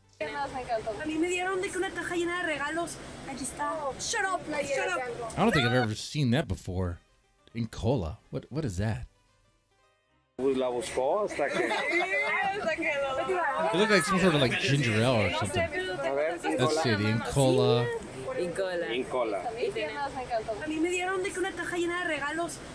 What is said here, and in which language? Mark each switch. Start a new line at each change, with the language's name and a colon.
Spanish: A mí me dieron de que una caja llena de regalos. Aquí está.
English: Shut up. I don't think I've ever seen that before. In cola. What is that?
Spanish: La buscó hasta que...
English: It looked like some sort of like ginger ale or something. Let's see, the Incola. Incola.
Spanish: A mí me dieron de que una caja llena de regalos.